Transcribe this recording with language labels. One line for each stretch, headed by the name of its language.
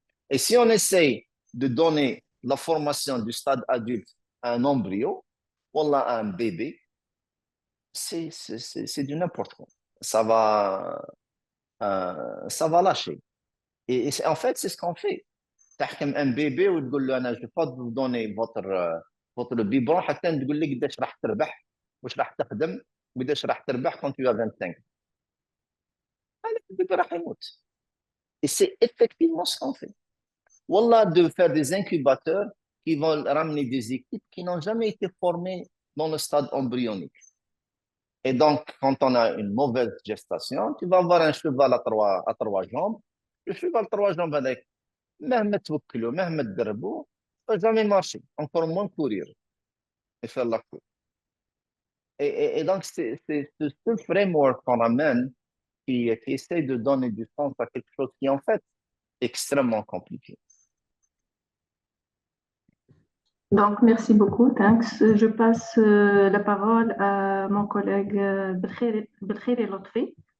French: Et si on essaye de donner la formation du stade adulte à un embryo, ou à un bébé, c'est du n'importe quoi. Ça va lâcher. Et en fait, c'est ce qu'on fait.
Arabic: تحكم
French: un bébé
Arabic: وتقول له انا
French: je vais pas vous donner votre biberon
Arabic: حتى تقول لي قداش راح تربح واش راح تخدم وقداش راح تربح
French: quand tu as 25.
Arabic: هذا البيبي راح يموت.
French: Et c'est effectivement ce qu'on fait. Wallah, de faire des incubateurs qui vont ramener des équipes qui n'ont jamais été formées dans le stade embryonique. Et donc, quand on a une mauvaise gestation, tu vas avoir un cheval à 3 jambes. Le cheval à 3 jambes avec
Arabic: مهما توكلوا مهما تدربوا
French: pas jamais marcher, encore moins courir et faire la course. Et donc, c'est ce framework qu'on amène qui essaie de donner du sens à quelque chose qui est en fait extrêmement compliqué. Donc, merci beaucoup, thanks. Je passe la parole à mon collègue Belkhiri Lotfi.